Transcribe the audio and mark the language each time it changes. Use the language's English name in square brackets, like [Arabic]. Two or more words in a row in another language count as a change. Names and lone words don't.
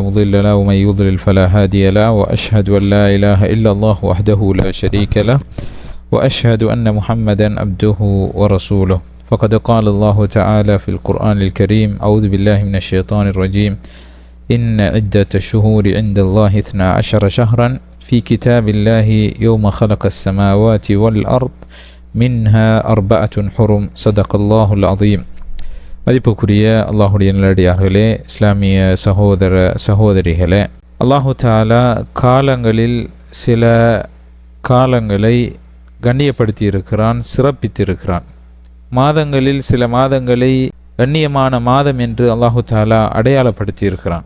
[Arabic] مضل له ومن يضلل فلا هادي له وأشهد أن لا إله إلا الله وحده لا شريك له وأشهد أن محمدا عبده ورسوله فقد قال الله تعالى في القرآن الكريم أعوذ بالله من الشيطان الرجيم إن عدة الشهور عند الله 12 شهرا في كتاب الله يوم خلق السماوات والأرض منها 4 حرم صدق الله العظيم. [Tamil] மதிப்புக்குரிய அல்லாஹுடைய நல்லடியார்களே, இஸ்லாமிய சகோதர சகோதரிகளே, [Arabic] الله تعالى [Tamil] காலங்களில் சில காலங்களை கண்ணியப்படுத்தி இருக்கிறான், சிறப்பித்திருக்கிறான். மாதங்களில் சில மாதங்களை கண்ணியமான மாதம் என்று [Arabic] الله تعالى [Tamil] அடையாளப்படுத்தி இருக்கிறான்.